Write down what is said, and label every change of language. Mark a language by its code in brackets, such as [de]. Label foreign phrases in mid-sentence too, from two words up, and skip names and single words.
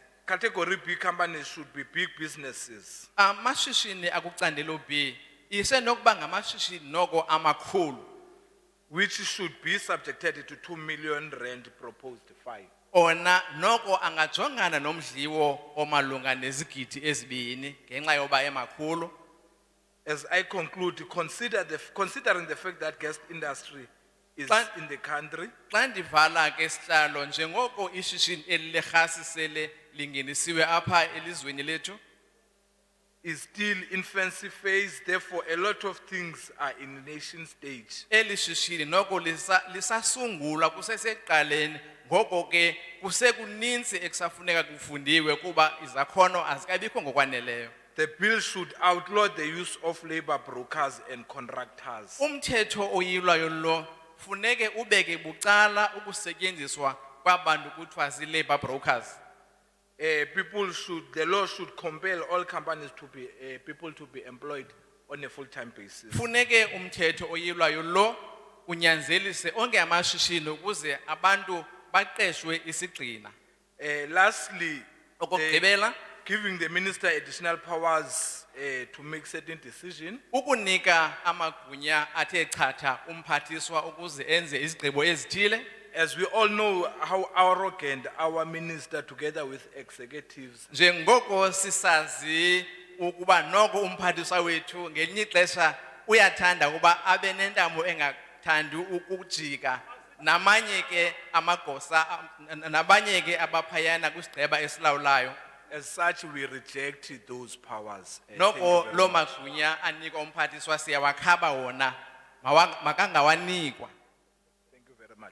[en] Category B companies should be big businesses. [xh] Amashishini akucandelo B isenokuba ngamashishini noko amakhulu, [en] Which should be subjected to 2 million rand proposed fine. [xh] ona noko angajongana nomdliwo omalunga nezigidi ezibini ngenxa yoba emakhulu. [en] As I conclude, considering the fact that guest industry is [xh] Xa- [en] in the country, [xh] Xa ndivala ke sihlalo njengoko ishishini elirhasi sele lingenisiwe apha elizweni lethu, [en] is still infancy phase, therefore a lot of things are in nation stage. [xh] eli shishini noko lisasungulwa kuseseqaleni, ngoko ke kusekuninzi ekusafuneka kufundiwe kuba izakhono azikabikho ngokwaneleyo. [en] The bill should outlaw the use of labor brokers and contractors. [xh] Umthetho oyilwayo lo funeke ubeke bucala ukusetyenziswa kwabantu kuthiwa zii- [en] labor brokers. The law should compel all companies to be, people to be employed on a full-time basis. [xh] Funeke umthetho oyilwayo lo unyanzelise onke amashishini ukuze abantu baqeshwe isigxina. [en] Lastly, [xh] Okokugqibela, [en] giving the minister additional powers to make certain decisions. [xh] ukunika amagunya athe chatha umphathiswa ukuze enze izigqibo ezithile. [en] As we all know how arrogant our minister together with executives [xh] Njengoko sisazi ukuba noko umphathiswa wethu ngelinye ixesha uyathanda ukuba abe nentamo engathandi ukujika, namanye ke amagosa nabanye ke abaphayana kwisigqeba esilawulayo. [en] As such, we reject those powers. Thank [xh] Noko [en] you very [xh] lo [en] much. [xh] magunya anikwa umphathiswa siyawakhaba wona, makangawanikwa. [en] Thank you very much.